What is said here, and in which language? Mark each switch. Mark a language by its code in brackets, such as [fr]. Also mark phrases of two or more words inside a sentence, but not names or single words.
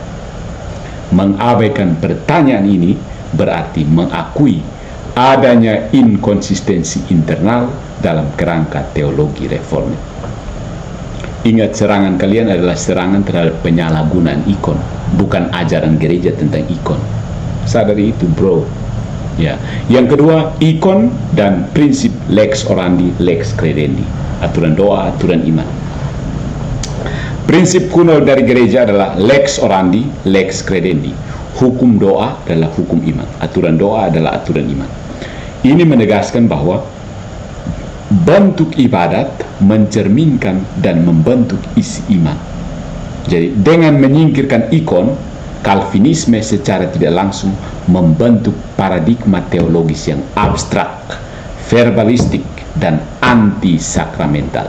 [id] Mengabaikan pertanyaan ini berarti mengakui adanya inkonsistensi internal dalam kerangka teologi reformit. Ingat, serangan kalian adalah serangan terhadap penyalahgunaan ikon, bukan ajaran gereja tentang ikon. Sadari itu, bro. Ya. Yang kedua, ikon dan prinsip [la] lex orandi, lex credendi. [id] Aturan doa, aturan iman. Prinsip kuno dari gereja adalah [la] lex orandi, lex credendi. [id] Hukum doa adalah hukum iman. Aturan doa adalah aturan iman. Ini menegaskan bahwa bentuk ibadat mencerminkan dan membentuk isi iman. Jadi dengan menyingkirkan ikon, Calvinisme secara tidak langsung membentuk paradigma teologis yang abstrak, verbalistik, dan anti-sakramental.